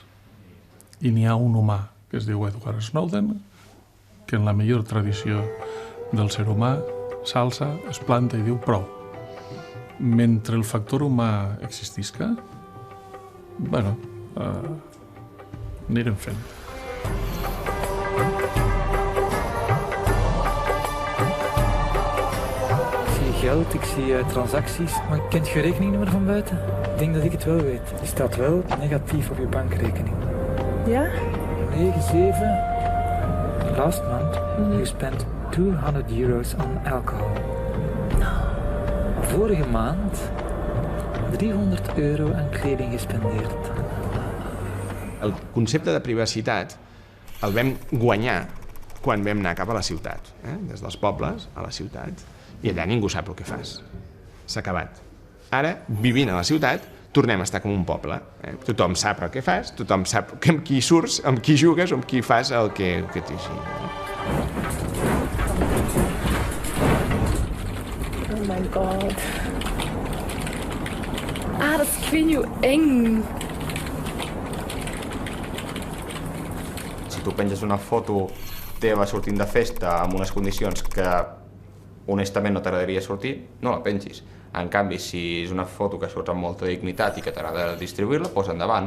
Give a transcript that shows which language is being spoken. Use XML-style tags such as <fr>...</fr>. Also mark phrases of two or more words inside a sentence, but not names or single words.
<ca>I n'hi ha un humà, que es diu Edward Snowden, que en la millor tradició del ser humà s'alça, es planta i diu prou. Mentre el factor humà existisca, bueno, anirem fent.</ca> <nl>Ik zie geld, ik zie transacties, maar kent je rekeningnummer van buiten? Ik denk dat ik het wel weet. Die staat wel negatief op je bankrekening. Ja? 9-7.</nl> <en>Last month, you spent €200 on alcohol.</en> <nl>Vorige maand, €300 aan kleding gespendeerd.</nl> <ca>El concepte de privacitat el vam guanyar quan vam anar cap a la ciutat, des dels pobles a la ciutat, i allà ningú sap el que fas. S'ha acabat. Ara, vivint a la ciutat, tornem a estar com un poble. Tothom sap el que fas, tothom sap amb qui surts, amb qui jugues, amb qui fas el que t'hi sigui.</ca> <en>Oh my god.</en> <nl>Ah, dat is heel eng.</nl> <ca>Si tu penges una foto teva sortint de festa amb unes condicions que honestament no t'agradaria sortir, no la pengis. En canvi, si és una foto que surts amb molta dignitat i que t'agrada distribuir-la, posa endavant.</ca>